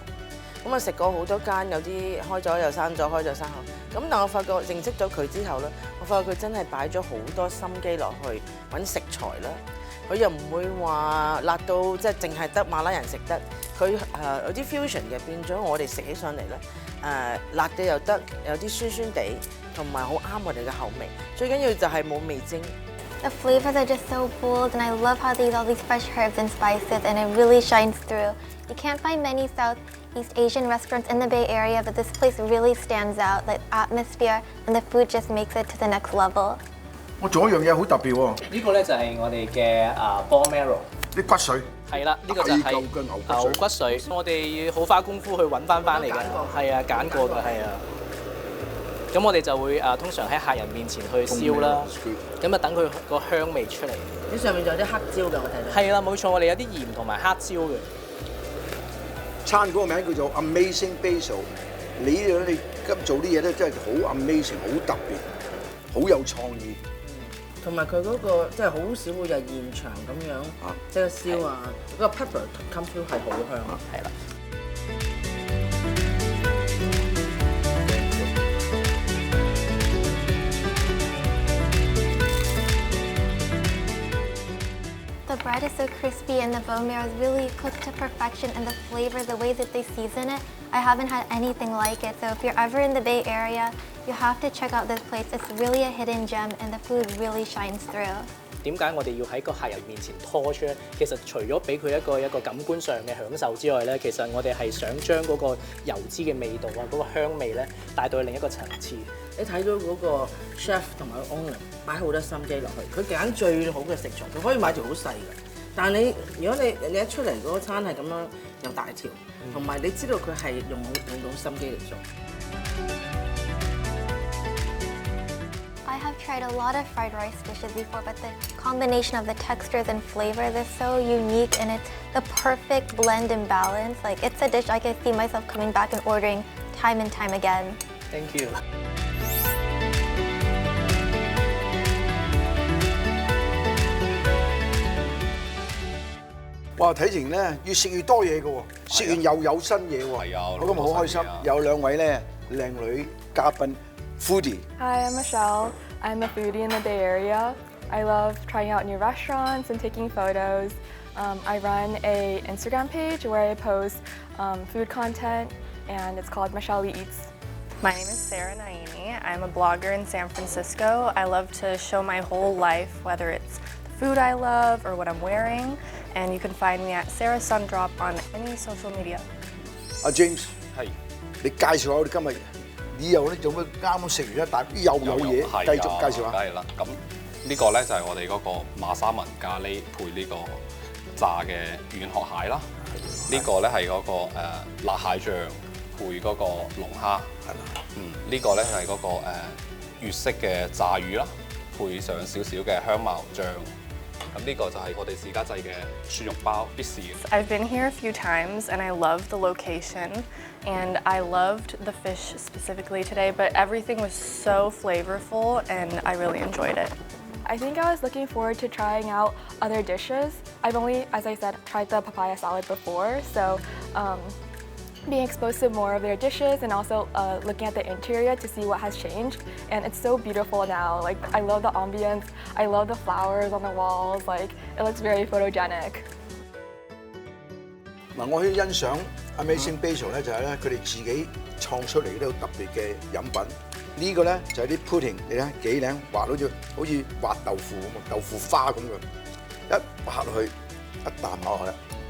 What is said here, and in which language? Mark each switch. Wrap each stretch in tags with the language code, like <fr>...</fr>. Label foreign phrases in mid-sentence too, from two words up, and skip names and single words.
<yue>咁啊食過好多間，有啲開咗又閂咗，開咗閂咗。咁但我發覺認識咗佢之後咧，我發覺佢真係擺咗好多心機落去揾食材啦。佢又唔會話辣到即係淨係得馬拉人食得。佢有啲 fusion 嘅，變咗我哋食起上嚟咧辣嘅又得，有啲酸酸地，同埋好啱我哋嘅口味。最緊要就係冇味精。</yue> <en>The flavors are just so bold, and I love how they use all these fresh herbs and spices, and it really shines through. You can't find many Southeast Asian restaurants in the Bay Area, but this place really stands out. The atmosphere and the food just makes it to the next level.</en> <yue>我仲有一樣嘢好特別喎。呢個咧就係我哋嘅</yue> <en>bone marrow，</en> <yue>啲骨髓。係啦，呢個就係牛骨髓。我哋要好花功夫去揾翻嚟嘅，係啊，揀過嘅，係啊。咁我哋就會通常喺客人面前去燒啦，咁啊等佢個香味出嚟。呢上面仲有啲黑椒嘅，我睇到。係啦，冇錯，我哋有啲鹽同埋黑椒嘅。餐嗰個名叫做 Amazing Basil 你今做啲嘢咧真係好 amazing， 好特別，好有創意。同埋佢嗰個即係好少會有現場咁樣，即係燒啊，嗰個</yue> <en>pepper come through</en> <yue>係好香啊，係啦。</yue> <en>The bread is so crispy and the bone marrow is really cooked to perfection, and the flavor, the way that they season it, I haven't had anything like it. So if you're ever in the Bay Area, you have to check out this place. It's really a hidden gem and the food really shines through.</en> <yue>點解我哋要喺個客人面前拖出咧？其實除咗俾佢一個感官上嘅享受之外咧，其實我哋係想將嗰個油脂嘅味道啊，嗰個香味咧帶到去另一個層次。你睇到嗰個 chef 同埋個 owner 擺好多心機落去，佢揀最好嘅食材，佢可以買條好細嘅。但係如果你一出嚟嗰個餐係咁樣有大條，同埋你知道佢係用到心機嚟做。</yue> <en>I have tried a lot of fried rice dishes before, but the combination of the textures and flavors is so unique, and it's the perfect blend and balance. Like, it's a dish I can see myself coming back and ordering time and time again. Thank you。</en> <yue>哇！睇情咧越食越多嘢嘅喎，食完又有新嘢喎。係啊，我今日好開心，有兩位咧靚女嘉賓 foodie。</yue> <en>Hi, I'm Michelle. I'm a foodie in the Bay Area. I love trying out new restaurants and taking photos. I run an Instagram page where I post food content, and it's called Michelle Eats. My name is Sarah Naimi. I'm a blogger in San Francisco. I love to show my whole life, whether it's the food I love or what I'm wearing. And you can find me at Sarah Sundrop on any social media.</en> <yue>James，係你介紹下我哋今日以後咧做乜啱啱食完一大又有嘢，繼續介紹下。梗係啦，咁呢個咧就係我哋嗰個馬沙文咖喱配呢個炸嘅軟殼蟹啦。呢個咧係嗰個辣蟹醬配嗰個龍蝦。係啦。呢個咧係嗰個粵式嘅炸魚啦，配上少少嘅香茅醬。咁呢個就係我哋自家製嘅蒜肉包必試嘅。</yue> <en>I've been here a few times and I love the location and I loved the fish specifically today, but everything was so flavorful and I really enjoyed it. I think I was looking forward to trying out other dishes. I've only, as I said, tried the papaya salad before, so being exposed to more of their dishes and also looking at the interior to see what has changed. And it's so beautiful now. Like, I love the ambience. I love the flowers on the walls. Like, it looks very photogenic.</en> <yue>嗱，我去欣賞 Amazing Basil 咧，就係咧佢哋自己創出嚟呢個特別嘅飲品。呢個咧就係啲 pudding， 你睇幾靚，滑到好似滑豆腐咁啊，豆腐花咁嘅，一滑落去，一啖落去。</yue>